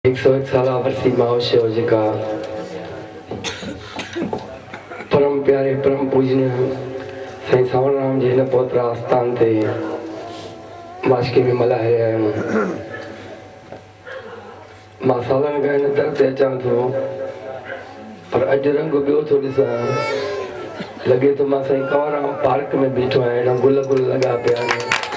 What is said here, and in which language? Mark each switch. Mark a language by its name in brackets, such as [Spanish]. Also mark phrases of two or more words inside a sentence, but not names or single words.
[Sindhi] 101 साल वर्षी महोत्सव जेका परम प्यारे परम पूजनीय साईं सावरराम जी हिन पवित्र आस्थान ते माशके में मल्हाए रहिया आहियूं। मां सालनि खां हिन दर ते अचां थो, पर अॼु रंग ॿियो थो ॾिसां। लॻे थो मां साईं कंवरराम पार्क में बीठो आहियां, हेॾा गुल गुल लॻा पिया आहिनि।